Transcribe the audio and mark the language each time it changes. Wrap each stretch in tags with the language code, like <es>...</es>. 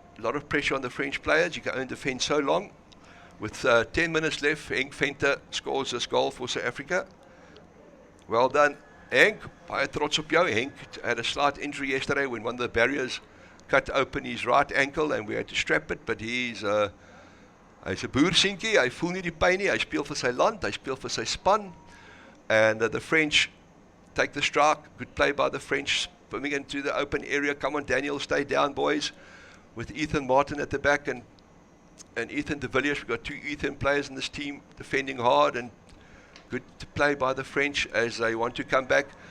<en>A lot of pressure on the French players. You can only defend so long. With 10 minutes left, Henk Venter scores this goal for South Africa. Well done, Henk.</en> <af>Baie trots op jou.</af> <en>Henk had a slight injury yesterday when one of the barriers cut open his right ankle and we had to strap it, but</en> <af>hy's 'n boerseentjie. Hy voel nie die pyn nie. Hy speel vir sy land, hy speel vir sy span.</af> <en>And the French take the strike. Good play by the French, swimming into the open area. Come on, Daniel, stay down, boys. With Ethan Martin at the back and Ethan de Villiers. We've got 2 Ethan players in this team defending hard, and good play by the French as they want to come back.</en>